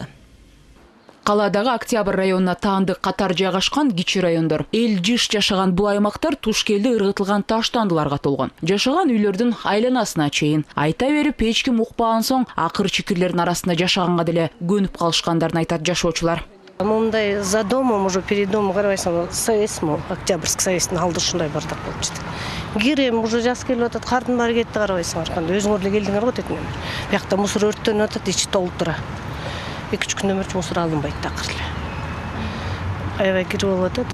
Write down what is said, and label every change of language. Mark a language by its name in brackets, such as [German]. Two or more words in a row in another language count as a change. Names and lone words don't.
[Kyrgyz] Каладагы Октябрь районуна таандык катар жайгашкан кичи райондор. Эл жыш жашаган бул аймактар тушкелде ыргытылган таштандыларга толгон. Жашаган үйлөрдүн айланасына чейин. Айта берип эч ким укпаган соң акыр чекирлердин арасында жашаганга деле көнүп калышкандарын айтат жашоочулар. [Russian] Мындай за домом, уже перед домом, [Kyrgyz] карабайсың, совет, Октябрьский советтин алды ушундай бардак болуп жатат. Кирем уже жаз келип атат, кардын баары кетти, карабайсың, арканда өзүңөр эле келдиңер го дейт. Биякта мусор өрттөнүп атат, ичи толуп тура. 2-3 күндөр мусор алынбайт такыр эле. Аябай кирип болуп атат.